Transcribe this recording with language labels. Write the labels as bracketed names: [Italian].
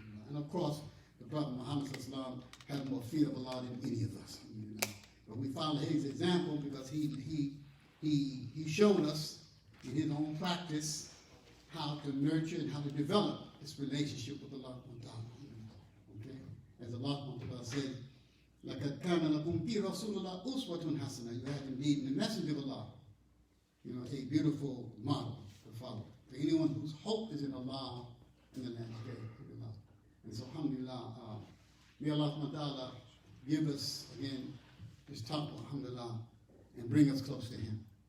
[English] And of course, the Prophet Muhammad has more fear of Allah than any of us. But we follow his example because he showed us in his own practice how to nurture and how to develop this relationship with Allah. Okay? As Allah said, [Arabic] لَقَدْ كَانَ لَكُمْ فِي رَسُولِ اللَّهِ أُسْوَةٌ حَسَنَةٌ. [English] You have indeed in the messenger of Allah, a beautiful model to follow. For anyone whose hope is in Allah in the last day. And so, alhamdulillah, may Allah give us, again, this taqwa, alhamdulillah, and bring us close to Him.